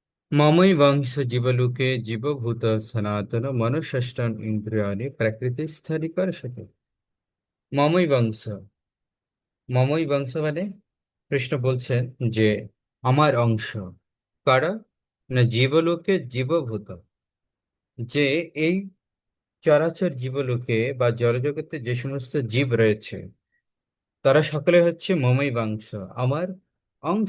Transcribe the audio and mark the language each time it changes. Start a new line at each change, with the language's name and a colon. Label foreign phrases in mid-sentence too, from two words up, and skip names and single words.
Sanskrit: ममैव वंश जीवलोके जीवभूत सनातन मनुष्यष्टन इंद्रियाणि प्रकृतिस्थानि कर्षति। মমই বংশ। মমই বংশ
Bangla: মানে কৃষ্ণ বলছেন যে আমার অংশ কারা, না
Sanskrit: জীবলোকে জীবভূত,
Bangla: যে এই চরাচর জীবলোকে বা জড়জগতে যে সমস্ত জীব রয়েছে তারা সকলে হচ্ছে
Sanskrit: মমই বংশ,
Bangla: আমার অংশ।